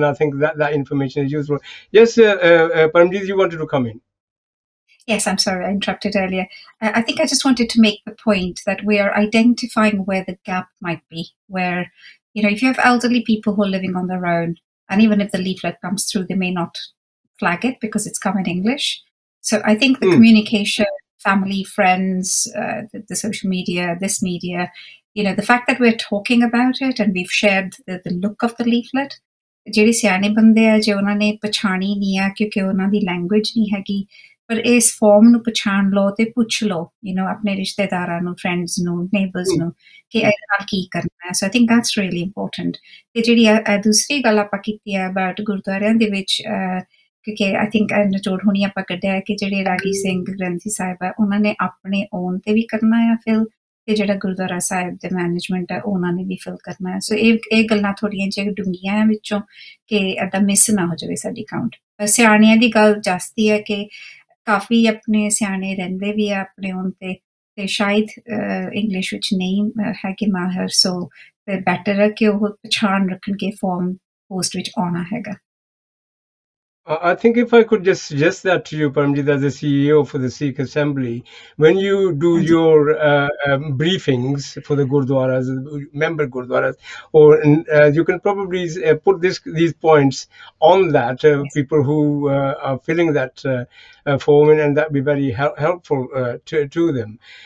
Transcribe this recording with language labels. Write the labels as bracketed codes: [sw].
[en] And I think that information is useful. Yes, Paramjit, you wanted to come in. Yes, I'm sorry, I interrupted earlier. I think I just wanted to make the point that we are identifying where the gap might be, where, if you have elderly people who are living on their own, and even if the leaflet comes through, they may not flag it because it's come in English. So I think the communication, family, friends, the social media, this media, the fact that we're talking about it and we've shared the look of the leaflet, [pa] ਜਿਹੜੇ ਸਿਆਣੇ ਬੰਦੇ ਆ ਜੇ ਉਹਨਾਂ ਨੇ ਪਛਾਣੀ ਨਹੀਂ ਆ ਕਿਉਂਕਿ ਉਹਨਾਂ ਦੀ ਲੈਂਗੁਏਜ ਨਹੀਂ ਹੈਗੀ, ਪਰ ਇਸ ਫਾਰਮ ਨੂੰ ਪਛਾਣ ਲਓ ਤੇ ਪੁੱਛ ਲਓ ਆਪਣੇ ਰਿਸ਼ਤੇਦਾਰਾਂ ਨੂੰ, ਫਰੈਂਡਸ ਨੂੰ, ਨੇਬਰਸ ਨੂੰ ਕਿ ਇਹਦੇ ਨਾਲ ਕੀ ਕਰਨਾ ਹੈ। [en] So I think that's really important. [pa] ਤੇ ਜਿਹੜੀ ਦੂਸਰੀ ਗੱਲ ਆਪਾਂ ਕੀਤੀ ਹੈ ਅਬਾਊਟ ਗੁਰਦੁਆਰਿਆਂ ਦੇ ਵਿੱਚ, ਕਿਉਂਕਿ ਆਈ ਥਿੰਕ ਨਿਚੋੜ ਹੁਣੀ ਆਪਾਂ ਕੱਢਿਆ ਕਿ ਜਿਹੜੇ ਰਾਗੀ ਸਿੰਘ ਗ੍ਰੰਥੀ ਸਾਹਿਬ ਹੈ ਉਹਨਾਂ ਨੇ ਆਪਣੇ ਓਨ ਤੇ ਵੀ ਕਰਨਾ ਆ ਫਿਲ, ਤੇ ਜਿਹੜਾ ਗੁਰਦੁਆਰਾ ਸਾਹਿਬ ਦੇ ਮੈਨੇਜਮੈਂਟ ਹੈ ਉਹਨਾਂ ਨੇ ਵੀ ਫਿਲ ਕਰਨਾ ਹੈ। ਸੋ ਇਹ ਗੱਲਾਂ ਥੋੜ੍ਹੀਆਂ ਜਿਹੀਆਂ ਡੂੰਘੀਆਂ ਵਿੱਚੋਂ ਕਿ ਇੱਦਾਂ ਮਿਸ ਨਾ ਹੋ ਜਾਵੇ ਸਾਡੀ ਕਾਊਂਟ। ਸਿਆਣਿਆਂ ਦੀ ਗੱਲ ਜਾਸਤੀ ਹੈ ਕਿ ਕਾਫੀ ਆਪਣੇ ਸਿਆਣੇ ਰਹਿੰਦੇ ਵੀ ਆ ਆਪਣੇ ਓਨ ਤੇ ਸ਼ਾਇਦ ਇੰਗਲਿਸ਼ ਵਿੱਚ ਨਹੀਂ ਹੈਗੇ ਮਾਹਰ, ਸੋ ਬੈਟਰ ਹੈ ਕਿ ਉਹ ਪਛਾਣ ਰੱਖਣਗੇ ਫਾਰਮ ਪੋਸਟ ਵਿੱਚ ਆਉਣਾ ਹੈਗਾ। [en] I think if I could just suggest that to you, Paramjit, as the CEO for the Sikh Assembly, when you do your briefings for the gurdwaras, member gurdwaras, or you can probably put these points on that, people who are filling that form, and that be very helpful to them.